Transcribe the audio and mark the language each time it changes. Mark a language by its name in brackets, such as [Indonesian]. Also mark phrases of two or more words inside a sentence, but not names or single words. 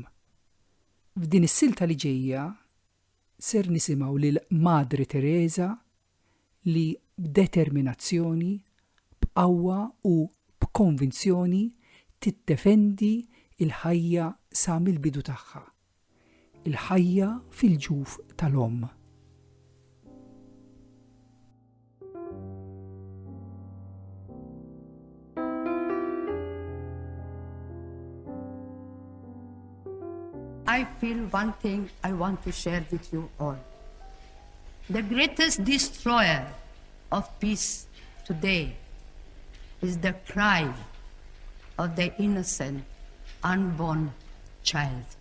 [Maltese] F'din is-silta li ġejja ser nisimgħu lil Madre Teresa li b'determinazzjoni, b'qawwa u b'konvinzjoni tiddefendi il-ħajja sa mill-bidu tagħha. Il-ħajja fil-ġuf tal-om. [English] I feel one thing I want to share with you all. The greatest destroyer of peace today is the cry of the innocent unborn child.